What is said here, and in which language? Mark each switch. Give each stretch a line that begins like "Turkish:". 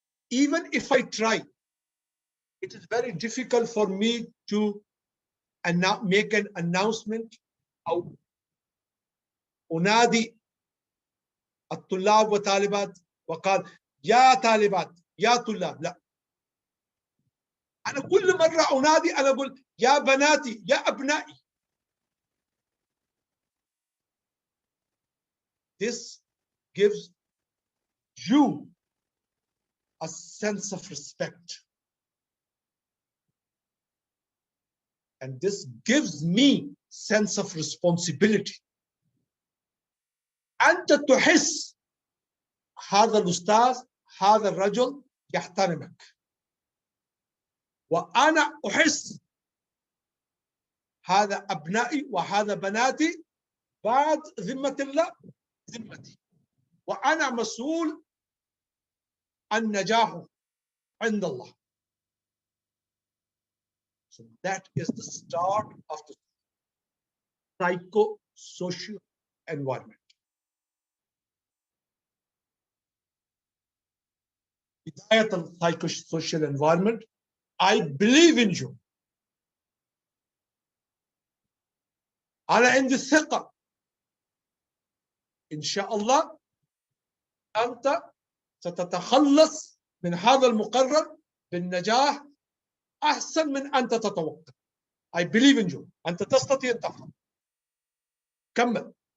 English: even if I try, it is very difficult for me to make an announcement
Arabic: أو أنادي الطلاب وطالبات وقال يا طالبات يا طلاب. لا، أنا كل مرة أنادي أنا أقول يا بناتي يا أبنائي.
English: This gives you a sense of respect. And this gives me sense of responsibility.
Arabic: أنت تحس هذا الأستاذ هذا الرجل يحترمك، وأنا أحس هذا أبنائي وهذا بناتي بعد ذمة الله ذمتي، وأنا مسؤول عن نجاحه عند الله.
English: So that is the start of the psycho-social environment.
Arabic: بداية
English: psycho-social environment, I believe in you.
Arabic: أنا عندي الثقة إن شاء الله أنت ستتخلص من هذا المقرر بالنجاح أحسن من أنت تتوقع.
English: I believe in you.
Arabic: أنت تستطيع أن تفعل. كمل.